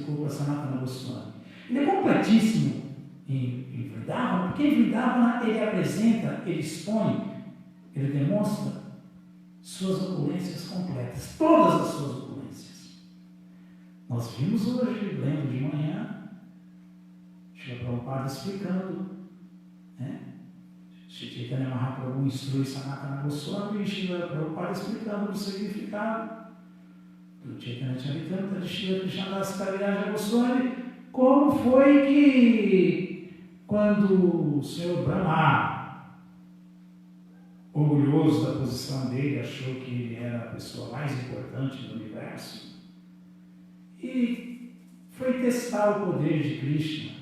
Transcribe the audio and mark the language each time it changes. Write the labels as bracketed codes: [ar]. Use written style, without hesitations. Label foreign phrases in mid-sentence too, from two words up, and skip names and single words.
[pt] Chaitanya explicou para Sanatana Goswami? Ele é completíssimo em Vrindavana, porque em Vrindavana ele apresenta, ele expõe, ele demonstra suas opulências completas, todas as suas opulências. Nós vimos hoje, lendo de manhã, Srila Prabhupada explicando, né? Shri Chaitanya Mahaprabhu instrui Sanatana Goswami e Srila Prabhupada explicando o significado do Chaitanya Charitamrita de Srila Krishnadas Kaviraja Goswami, como foi que quando o Senhor Brahma, orgulhoso da posição dele, achou que ele era a pessoa mais importante do universo e foi testar o poder de Krishna.